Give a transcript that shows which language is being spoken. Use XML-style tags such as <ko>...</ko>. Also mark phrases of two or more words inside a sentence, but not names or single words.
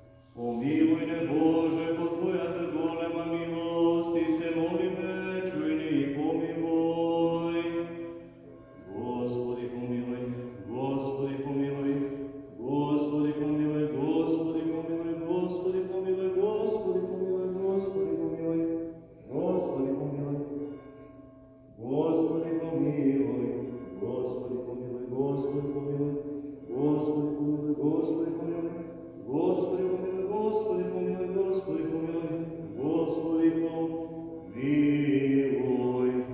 <mk>Помилуй не, Боже, по Твоята голема милост, и се молиме, чуй ни и помилуй. Господи, помилуй, Господи, помилуй, Господи, помилуй, Господи, помилуй, Господи, помилуй, Господи, помилуй, Господи, помилуй, Господи, помилуй, Господи, помилуй, Господи, помилуй, Господи, помилуй, Господи, помилуй, Господи, помилуй, Господи, помилуй, Господи, помилуй, Господи, помилуй, Господи, помилуй.</mk>